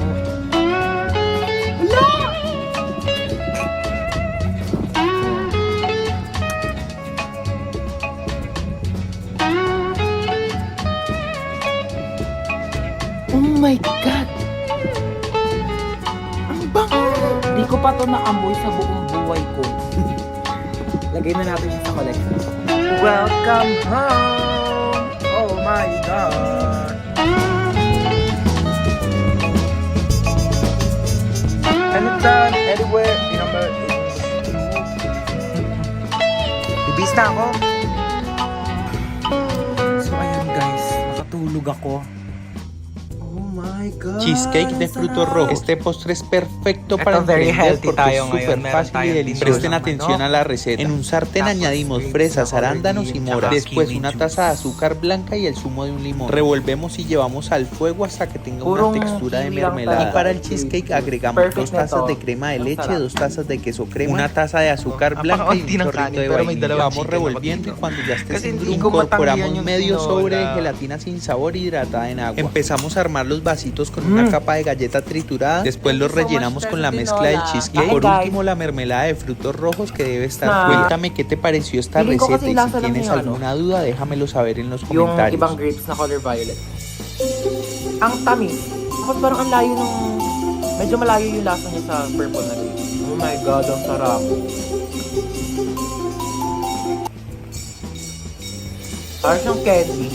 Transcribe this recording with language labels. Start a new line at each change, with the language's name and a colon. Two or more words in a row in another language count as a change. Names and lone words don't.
English: Wala! Oh my God!
Filipino: Ang bango! Di ko pa to naamoy sa buong buhay ko. Lagay na natin siya sa collection.
English: Welcome home! Oh my God! Anytime, anywhere, number 8.
Filipino: Bibis na ako. So ayan guys, nakatulog ako.
English: Oh my God!
Spanish: Cheesecake de frutos rojos. Este postre es perfecto
Filipino: Ito, para
English: very
Spanish: emprender
English: healthy
Spanish: porque
Filipino: tayo
Spanish: es
Filipino: ngayon.
Spanish: súper
Filipino: Meron
Spanish: fácil y
Filipino: tayong
Spanish: delicioso.
Filipino: tinulog
Spanish: Presten
Filipino: ng
Spanish: atención
Filipino: manok.
Spanish: a la receta. En un sartén
Filipino: Tapos
Spanish: añadimos
Filipino: grapes,
Spanish: fresas,
Filipino: color
Spanish: arándanos y
Filipino: green,
Spanish: moras.
Filipino: tsaka
Spanish: Después
Filipino: kiwi
Spanish: una
Filipino: juice.
Spanish: taza de azúcar blanca y el zumo de un limón. Revolvemos y llevamos al fuego hasta que tenga
Filipino: Purong
Spanish: una textura de
Filipino: kiwi lang
Spanish: mermelada. Y
Filipino: talaga.
Spanish: para el cheesecake agregamos
Filipino: Perfect
Spanish: 2 tazas
Filipino: nito.
Spanish: de crema de
Filipino: Ang
Spanish: leche,
Filipino: sarap.
Spanish: 2 tazas de queso crema, una taza de azúcar blanca y
Filipino: Napakaunti
Spanish: un
Filipino: ng
Spanish: chorrito
Filipino: kanin,
Spanish: de
Filipino: pero may
Spanish: vainilla.
Filipino: dalawang
Spanish: Vamos
Filipino: chicken na
Spanish: revolviendo y
Filipino: magdito.
Spanish: cuando ya esté
Filipino: Kasi
Spanish: sin
Filipino: hindi
Spanish: grumo,
Filipino: ko matanggihan
Spanish: incorporamos
Filipino: yung
Spanish: medio sobre de
Filipino: tinola.
Spanish: gelatina sin sabor hidratada en agua. Empezamos a armar los vasitos con una capa de galleta triturada. Después los rellenamos con la mezcla del cheesecake.
Filipino: Ay,
Spanish: Por
Filipino: guys.
Spanish: último, la mermelada de frutos rojos que debe estar. Ah. Cuéntame qué te pareció esta
Filipino: Feeling ko
Spanish: receta
Filipino: kasi
Spanish: y
Filipino: lasa
Spanish: si
Filipino: lang
Spanish: tienes
Filipino: yung
Spanish: alguna duda, déjamelo saber en los
Filipino: Yung
Spanish: comentarios.
Filipino: ibang grapes na
English: color violet.
Filipino: Ang tamis. Tapos parang ang layo nung... Medyo malayo yung lasa niya sa purple na grapes.
English: Oh my God,
Filipino: ang sarap. Parang siyang candy.